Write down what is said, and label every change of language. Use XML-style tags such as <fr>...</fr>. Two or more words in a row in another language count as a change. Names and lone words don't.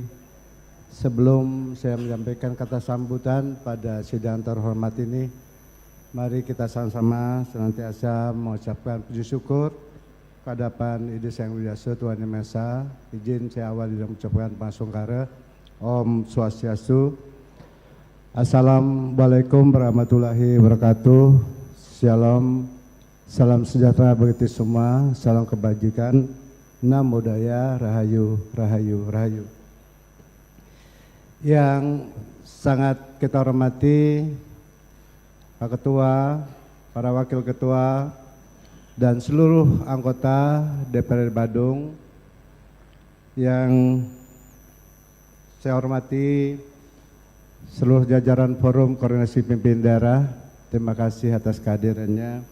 <id>Sebelum saya menyampaikan kata sambutan pada sidang terhormat ini, mari kita sama-sama senantiasa mengucapkan puji syukur kehadapan Ide Sang Hyang Widiwasa Tuhan Yang Maha Esa. Izin saya awali dengan mengucapkan pasungkara.</id> <sa>Om Swastiastu.</sa> <ar>السلام عليكم ورحمة الله وبركاته.</ar> <id>Shalom. Salam sejahtera bagi kita semua, salam kebajikan,</id> <pi>Namo Buddhaya,</pi> <jv>Rahayu, Rahayu, Rahayu.</jv> <id>Yang sangat kita hormati Pak Ketua, para Wakil Ketua, dan seluruh anggota DPRD Badung yang saya hormati, seluruh jajaran Forum Koordinasi Pimpinan Daerah, terima kasih atas kehadirannya.</id>